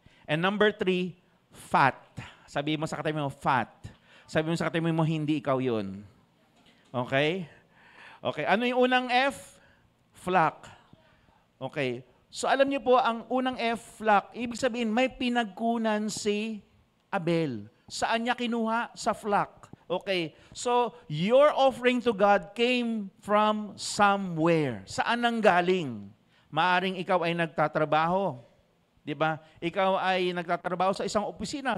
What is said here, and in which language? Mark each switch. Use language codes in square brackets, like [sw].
[en] And number 3, [tl] fat. Sabi mo sa katabi mo, fat. Sabi mo sa katabi mo, hindi ikaw yun. Okay? Okay, ano yung unang F? Flock. Okay. So alam niyo po, ang unang F, flock, ibig sabihin may pinagkunan si Abel. Saan niya kinuha? Sa flock. Okay. [en] So your offering to God came from somewhere. [tl] Saan nang galing? Maaring ikaw ay nagtatrabaho. 'Di ba? Ikaw ay nagtatrabaho sa isang opisina.